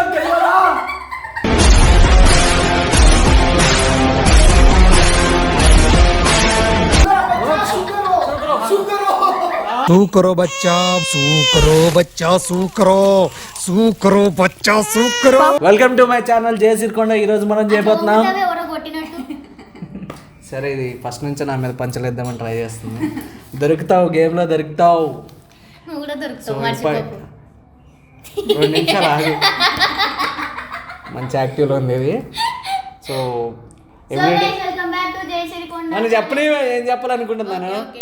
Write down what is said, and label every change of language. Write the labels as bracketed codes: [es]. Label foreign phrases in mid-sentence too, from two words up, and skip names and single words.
[en] सूकरो बच्चा सूकरो बच्चा सूकरो सूकरो बच्चा सूकरो. Welcome to my channel [te] జయసిరికొండ. ఈరోజు మనం చేయబోతున్నాం. సరే, ఇది ఫస్ట్ నుంచి నా మీద పంచలేద్దామని ట్రై చేస్తుంది. దొరుకుతావు, గేమ్లో దొరుకుతావు. 2 నిమిషాలు ఆగి. మంచి యాక్టివ్లో ఉంది ఇది. సో నన్ను చెప్పని ఏం చెప్పాలనుకుంటున్నాను.